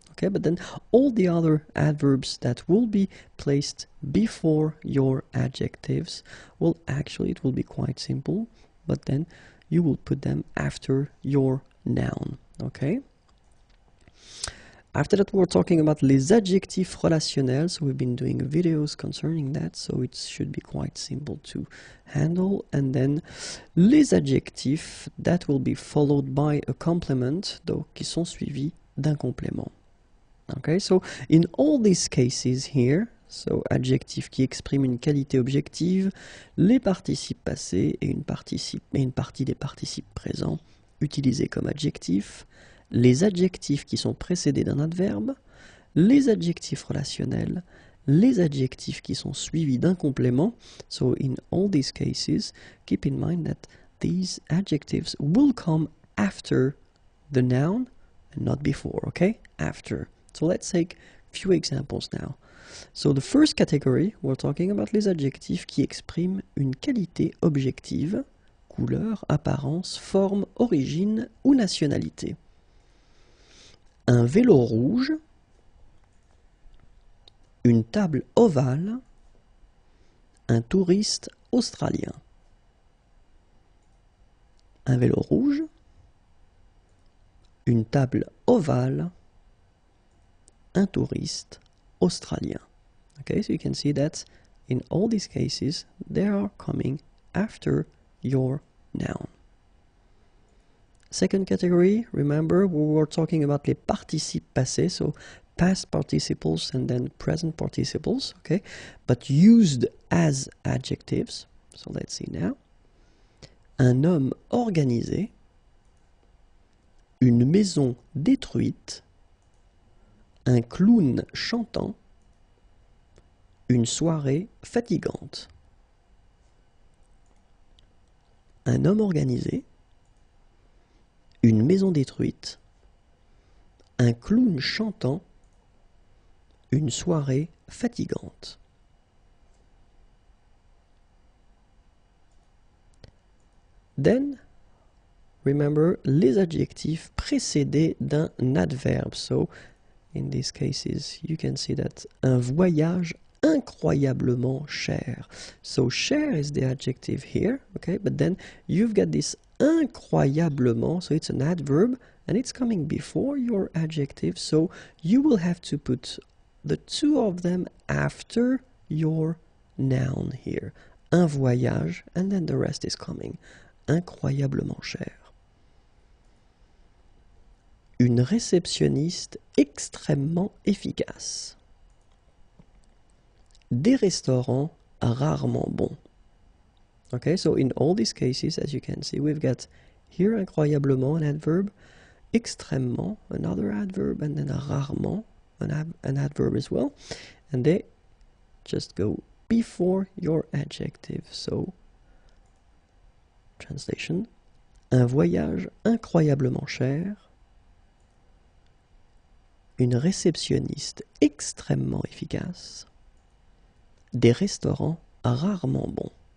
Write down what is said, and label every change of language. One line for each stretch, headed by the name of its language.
English: Okay, but then all the other adverbs that will be placed before your adjectives, well, actually it will be quite simple, but then you will put them after your noun, okay? After that, we're talking about les adjectifs relationnels. So we've been doing videos concerning that, so it should be quite simple to handle. And then les adjectifs that will be followed by a complement,
French: donc qui sont suivis d'un complément.
English: Okay, so in all these cases here, so
French: adjectif qui exprime une qualité objective, les participes passés et une partie des participes présents utilisés comme adjectifs, les adjectifs qui sont précédés d'un adverbe, les adjectifs relationnels les adjectifs qui sont suivis d'un complément.
English: So in all these cases, keep in mind that these adjectives will come after the noun and not before, okay? After. So let's take a few examples now. So the first category, we're talking about
French: les adjectifs qui expriment une qualité objective, couleur, apparence, forme, origine ou nationalité. Un vélo rouge, une table ovale, un touriste australien. Un vélo rouge, une table ovale, un touriste australien.
English: Okay, so you can see that in all these cases, they are coming after your noun. Second category, remember we were talking about
French: les participes passés,
English: so past participles and then present participles, okay, but used as adjectives. So let's see now.
French: Un homme organisé, une maison détruite, un clown chantant, une soirée fatigante. Un homme organisé, une maison détruite, un clown chantant, une soirée fatigante.
English: Then, remember
French: les adjectifs précédés d'un adverbe.
English: So, in these cases, you can see that
French: un voyage incroyablement cher.
English: So, cher is the adjective here, okay? But then you've got this incroyablement, so it's an adverb, and it's coming before your adjective, so you will have to put the two of them after your noun here.
French: Un voyage,
English: and then the rest is coming.
French: Incroyablement cher. Une réceptionniste extrêmement efficace. Des restaurants rarement bons.
English: Okay, so in all these cases, as you can see, we've got here incroyablement, an adverb, extrêmement, another adverb, and then rarement, an adverb as well. And they just go before your adjective. So, translation,
French: un voyage incroyablement cher, une réceptionniste extrêmement efficace, des restaurants rarement bons.